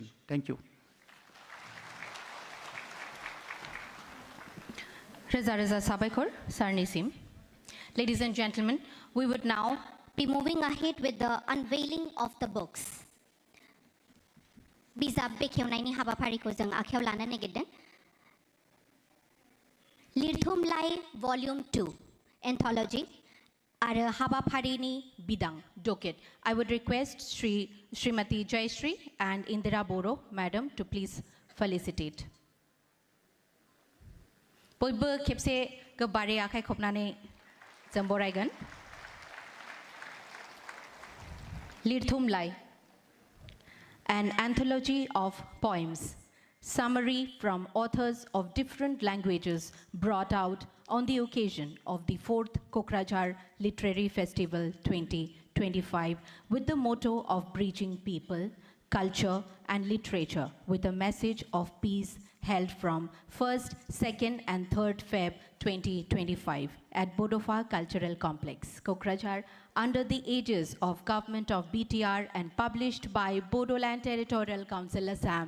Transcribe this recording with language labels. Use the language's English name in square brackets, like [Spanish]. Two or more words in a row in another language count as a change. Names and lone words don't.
[English] Thank you. [Bodo] Reza Sabaikor, Sarnisim. [English] Ladies and gentlemen, we would now be moving ahead with the unveiling of the books. [Bodo] Bizab beखेवनायनि हाबाफारिखौ जों आखायाव लानो नागिरदों. लिरथुमलाइ Volume 2 Anthology आरो हाबाफारिनि बिदां docket. [English] I would request Srimati Jayashree and Indira Boro, Madam, to please felicitate. [Bodo] बयबो खेबसे गोबारै आखाइ खबनानै जों बरायगोन. लिरथुमलाइ, [English] an anthology of poems, summary from authors of different languages brought out on the occasion of the 4th Kokrajhar Literary Festival 2025 with the motto of bridging people, culture and literature with a message of peace, held from 1st, 2nd and 3rd Feb 2025 at Bodofa Cultural Complex, Kokrajhar, under the aegis of Government of BTR and published by Bodoland Territorial Council, Assam.